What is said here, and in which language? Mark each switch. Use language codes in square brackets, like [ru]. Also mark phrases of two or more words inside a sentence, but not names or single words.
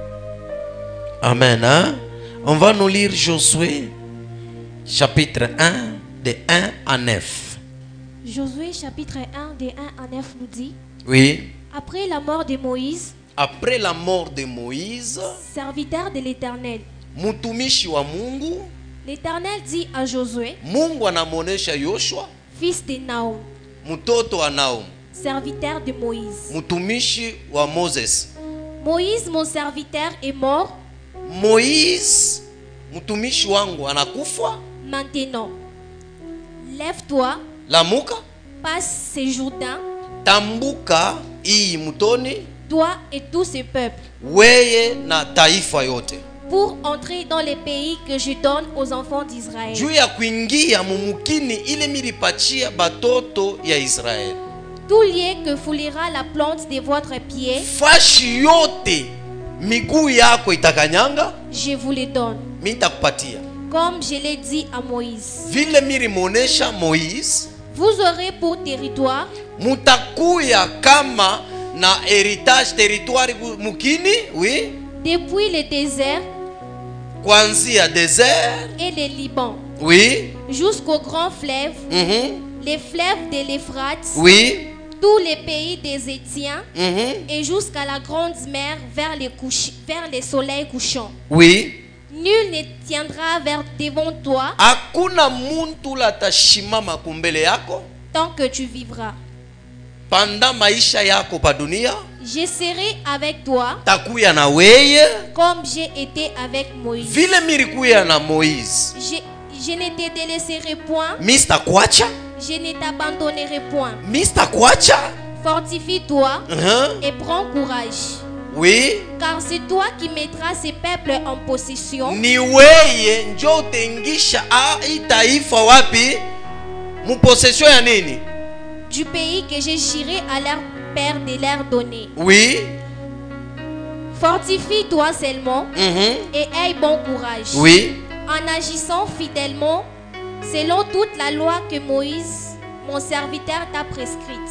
[fr] Amen. Hein? On va nous lire Josué, chapitre 1, de 1 à 9. Josué, chapitre 1, de 1 à 9 nous dit, oui. après la mort de Moïse, après la mort de Moïse, serviteur de l'Éternel, [sw] mutumishi wa Mungu, [fr] l'Éternel dit à Josué, [sw] Mungu anamuonesha Yoshua, [fr] fils de Naum, [sw] mtoto wa Naum, [fr] serviteur de Moïse, [sw] mutumishi wa Moses. [fr] Moïse, mon serviteur, est mort. [sw] Moïse, mtumishi wangu anakufa. [fr] Maintenant, lève-toi, [sw] lamuka, [fr] passe ce Jourdain, [sw] tambuka hii mtoni, [fr] toi et tout ce peuple, [sw] weye na taifa yote, [fr] pour entrer dans les pays que je donne aux enfants d'Israël. [sw] Juu ya kuingia mumukini ile milipachia batoto ya Israeli. [fr] Tout lieu que foulera la plante de votre pied, [sw] fashi yote miguu yako itakanyanga, [fr] je vous les donne, [sw] nitakupatia. [fr] comme je l'ai dit à Moïse. [sw] Vile milimonesha Moïse, [fr] vous aurez pour territoire, [sw] mutakuya kama na [fr] héritage territoire [sw] mukini, oui, [fr] depuis le désert, [sw] kwanzia désert [fr] et le Liban, oui, jusqu'au grand fleuve, les fleuves de l'Euphrate, oui, tous les pays des Étiens, et jusqu'à la grande mer vers les soleils couchants. Oui. Nul ne tiendra devant toi, [sw] hakuna muntu latashimama kumbele yako, [fr] tant que tu vivras. [sw] Panda maisha yako pa dunia, [fr] je serai avec toi, [sw] takuya na weye, [fr] comme j'ai été avec Moïse. [sw] Vile milikuya na Moïse, [fr] je ne te délaisserai point, Mr. Kwacha, je ne t'abandonnerai point. Mr. Kwacha, fortifie-toi et prends courage. Oui. Car c'est toi qui mettras ces peuples en possession. [sw] Ni weye njo tengisha itaifa wapi mu possession ya nini? [fr] Du pays que j'ai juré à leur père de leur donner. Oui. Fortifie-toi seulement et aie bon courage. Oui. En agissant fidèlement selon toute la loi que Moïse, mon serviteur, t'a prescrite.